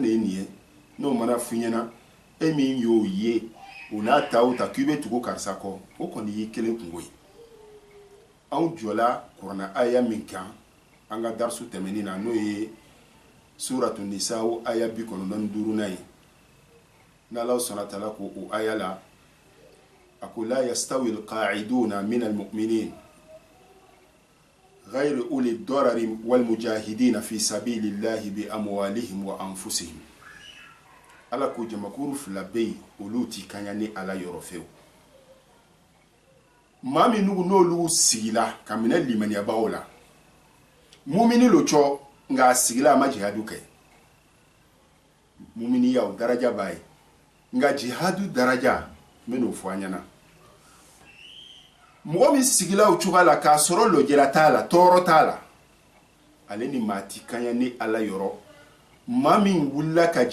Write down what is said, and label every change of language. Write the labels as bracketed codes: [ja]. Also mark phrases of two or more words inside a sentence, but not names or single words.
[bm] de ye nin ye n'o mana f'i ɲɛna e min y'o ye o n'a ta o ta k'i bɛ tugu karisa kɔ o kɔni y'i kelen kungo ye anw jɔla kuranna aya min kan an ka darisu tɛmɛnin na n'o ye suratu nisa aya 95 ye n'Ala [ar] سبحانه وتعالى [bm] ko o aya la a ko la [ar] يستوي القاعدون من المؤمنين غير أولي الضرر والمجاهدين في سبيل الله بأموالهم وأنفسهم [bm] ala ko jamakuru fila bɛ olu ti kanya ni ala yɔrɔ fewu maa min n'olu sigila ka minɛ limaniyabaw la mumini lo cɔ nka a sigila a ma jihadu kɛ muminiya o daraja b'a ye nka jihadu daraja n bɛ n'o fɔ an ɲɛna mɔgɔ min sigila o cogoya la k'a sɔrɔ lɔjɛra t'a la tɔɔrɔ t'a la ale ni maa ti kanya ni ala yɔrɔ maa min wulila ka